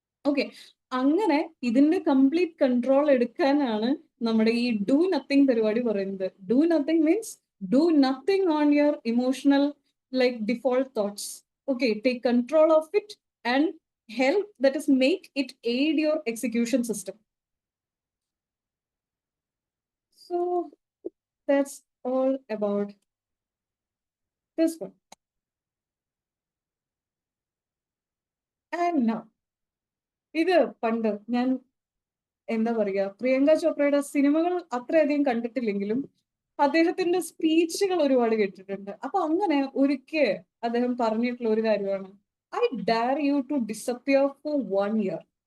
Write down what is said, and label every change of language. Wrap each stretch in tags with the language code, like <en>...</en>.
<ml>Okay, അങ്ങനെ ഇതിന്റെ complete control എടുക്കാനാണ് നമ്മുടെ ഈ ഡു നത്തിങ് പരിപാടി പറയുന്നത്.</ml> <en>Do nothing means do nothing on your emotional like default thoughts. Okay, take control of it and help, that is make it aid your execution system. So that's all about this one.</en> <ml>And now, ഇത് പണ്ട് ഞാൻ എന്താ പറയാ, പ്രിയങ്ക ചോപ്രയുടെ സിനിമകൾ അത്രയധികം കണ്ടിട്ടില്ലെങ്കിലും അദ്ദേഹത്തിന്റെ സ്പീച്ചുകൾ ഒരുപാട് കേട്ടിട്ടുണ്ട്. അപ്പൊ അങ്ങനെ ഒരിക്കൽ അദ്ദേഹം പറഞ്ഞിട്ടുള്ള ഒരു കാര്യമാണ്,</ml> <en>I dare you to disappear for 1 year.</en>